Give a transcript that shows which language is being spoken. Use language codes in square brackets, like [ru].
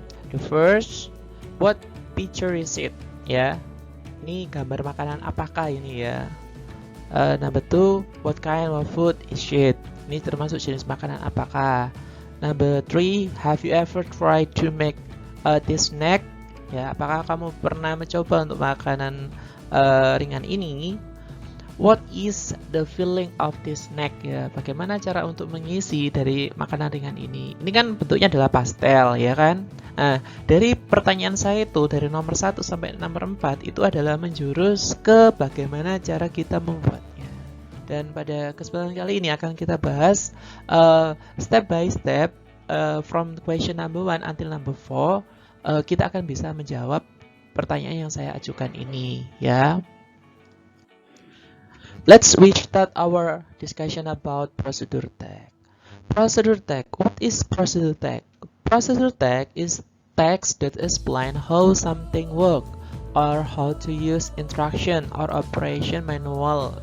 [en] The first, what picture is it? [id] Ya. Ini gambar makanan apakah ini ya? [en] Number 2, what kind of food is it? [id] Ini termasuk jenis makanan apakah? [en] Number 3, have you ever tried to make this snack? [id] Ya, apakah kamu pernah mencoba untuk makanan ringan ini? [en] What is the feeling of this snack? [id] Ya, bagaimana cara untuk mengisi dari makanan ringan ini? Ini kan bentuknya adalah pastel ya kan? Nah, dari pertanyaan saya itu dari nomor 1 sampai nomor 4 itu adalah menjurus ke bagaimana cara kita membuatnya. Dan pada kesempatan kali ini akan kita bahas [en] step by step from question number 1 until number 4. [id] Kita akan bisa menjawab pertanyaan yang saya ajukan ini ya. [en] Let's restart our discussion about prosedur teks. Prosedur teks. What is prosedur teks? Prosedur teks is text that explain how something works or how to use instruction or operation manual.